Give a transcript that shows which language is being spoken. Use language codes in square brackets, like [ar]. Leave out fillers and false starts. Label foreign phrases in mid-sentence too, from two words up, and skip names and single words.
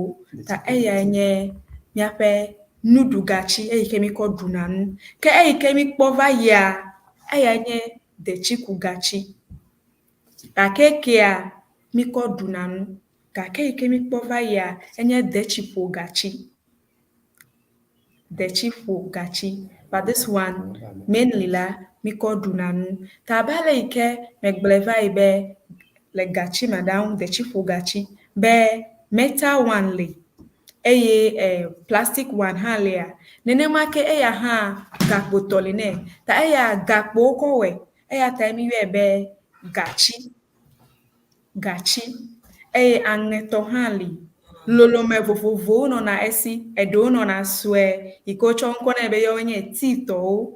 [ee] Ta eya nye miaƒe nuɖugatsi eyi ke mikɔ ɖuna nu. Ke eyi ke mikpɔ va yia, eya nye detsikugatsi. Gake kea mikɔ ɖuna nu. Gake yi ke mikpɔ va yia, enye detsiƒogatsi. [en] But this one, mainly la, [ee] mikɔ ɖuna nu. Ta abe ale yi ke megblɔe va yi be le gatsi madam, detsiƒogatsi, be [en] metal one [ee] le, eye [en] plastic one [ee] hã lea. Nenema ke eya hã gakpotɔ le nɛ. Ta eya gakpowo kɔ wɔe, eya ta miyɔe be gatsi. Eye aŋetɔ hã li. Lolome vovovowo nɔna esi, eɖewo nɔna sue, yi ke wotsɔ ŋkɔ nɛ be yewoe nye teatɔwo.